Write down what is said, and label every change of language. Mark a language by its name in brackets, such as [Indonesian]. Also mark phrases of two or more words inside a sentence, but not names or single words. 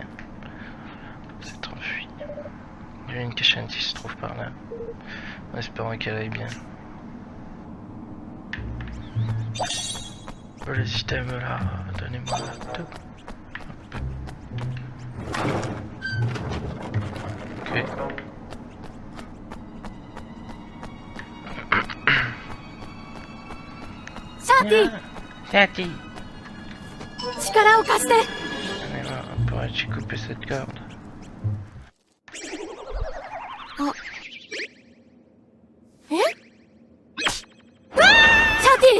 [French] C'est enfui. Il y a une cachette qui se trouve par là. En espérant qu'elle aille bien. Le système là, donnez-moi tout. Ok. ーティ Tati, [Japanese] 力を貸して。 [French] pourrais-tu couper cette corde? [Japanese] シャーティ